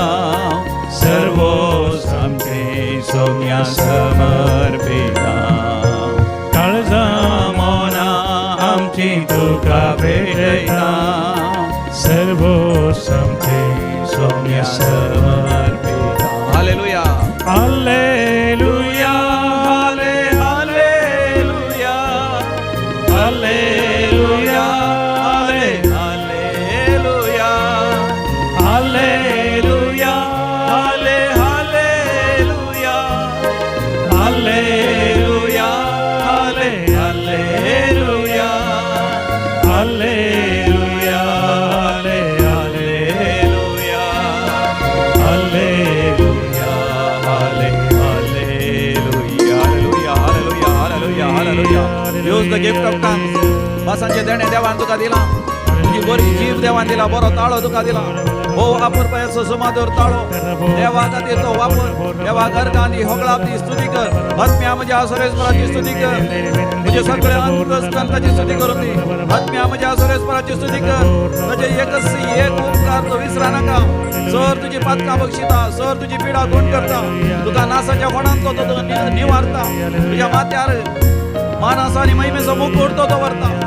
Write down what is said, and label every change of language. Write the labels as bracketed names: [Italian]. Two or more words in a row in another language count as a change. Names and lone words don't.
[Konkani] सर्वोस आमचे सौम्या समर्पिता काळजा मोना आमची तुका भेटयता सर्वोस आमचे सौम्या समर्पिता हालेलुया हालेलुया हाले हालेलुया हालेलुया हाले हालेलुया हालेलुया हाले हालेलुया हालेलुया हाले हालेलुया हालेलुया हाले हालेलुया हालेलुया हाले [English] Hallelujah, hallelujah, hallelujah, hallelujah. Use the gift of tongues. [Konkani] भासांचे देणे देवान तुका दिला तुझी बरी जीव देवान दिला बरो ताळो तुका दिला हो वापरपायाचो सुमाधुर ताळो देवा खातीर तो वापर देवा घरकांनी होगळापची स्तुती कर आत्म्या म्हज्या सुरेश्वराची स्तुती कर तुझे सगळे अंतस्कंताची स्तुती करून दी आत्म्या म्हज्या सुरेश्वराची स्तुती कर तुझे एकच एक उपकार तो विसरा नाका सर तुजी पातकां बक्षिता सर तुजी पिडा कोण करता तुका नासाच्या कोणान तो तुका निवारता तुझ्या माथ्यार मानस आनी महिमेचो मुकुट तो दवरता